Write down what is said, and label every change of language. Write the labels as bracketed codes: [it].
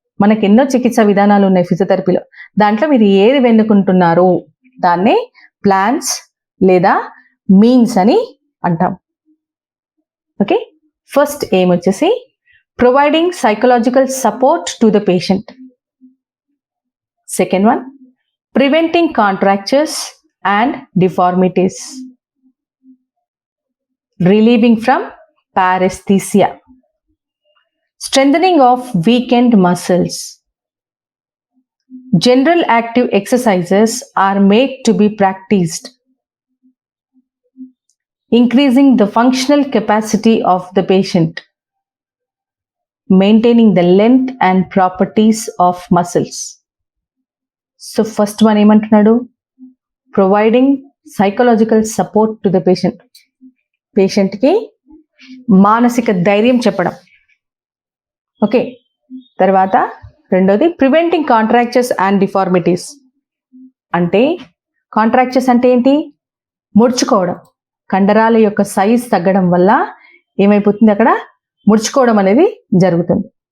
[te] మనకి ఎన్నో చికిత్సా విధానాలు ఉన్నాయి ఫిజియోథెరపీలో, దాంట్లో మీరు ఏది ఎన్నుకుంటున్నారు దాన్నే ప్లాన్స్ లేదా మీన్స్ అని అంటాం. [en] Okay, first aim వచ్చేసి providing psychological support to the patient. Second one preventing contractures and deformities, relieving from paresthesia, strengthening of weakened muscles. General active exercises are made to be practiced, increasing the functional capacity of the patient, maintaining the length and properties of muscles. So first one [te] ఏమంటున్నాడు, [en] providing psychological support to the patient. [te] పేషెంట్కి మానసిక ధైర్యం చెప్పడం. [en] okay, [te] తర్వాత రెండోది [en] Preventing contractures and deformities. [te] అంటే contractures అంటే ఏంటి, ముడుచుకోవడం. కండరాల యొక్క సైజ్ తగ్గడం వల్ల ఏమైపోతుంది, అక్కడ ముడుచుకోవడం అనేది జరుగుతుంది.